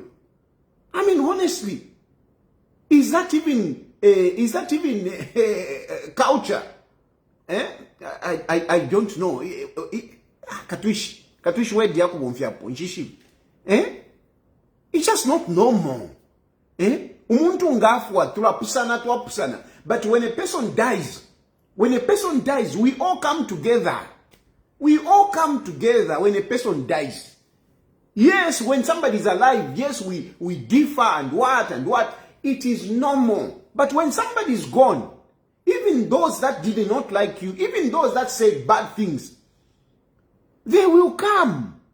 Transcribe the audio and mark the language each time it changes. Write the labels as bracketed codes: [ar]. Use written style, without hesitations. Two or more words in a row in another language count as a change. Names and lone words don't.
[en] I mean, honestly, is that even culture? I don't know. It's just not normal. [bem] Umuntu ngafwa tulapusana. [en] But when a person dies, we all come together. When a person dies. Yes, when somebody is alive, yes, we differ and what. It is normal. But when somebody is gone, even those that did not like you, even those that said bad things, they will come.